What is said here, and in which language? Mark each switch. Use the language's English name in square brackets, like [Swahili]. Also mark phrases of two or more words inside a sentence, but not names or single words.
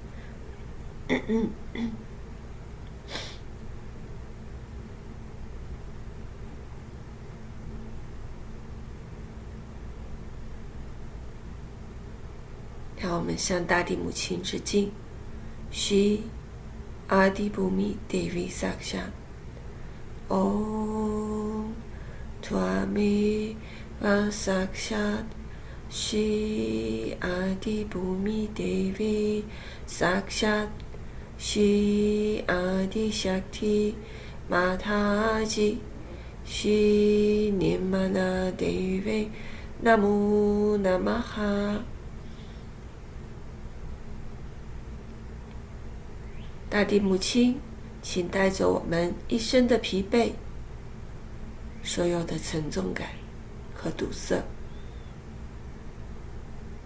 [Chinese] 让我们向大地母亲致敬。 [Sanskrit] Shri Adibhumi Devi Saksha Om Tvamiva Saksha Shri Adibhumi Devi Saksha Shri Adi Shakti Mataji Shri Nirmana Deve Namo Namaha。 [Chinese] 大地母亲，请带着我们一生的疲惫，所有的沉重感和堵塞，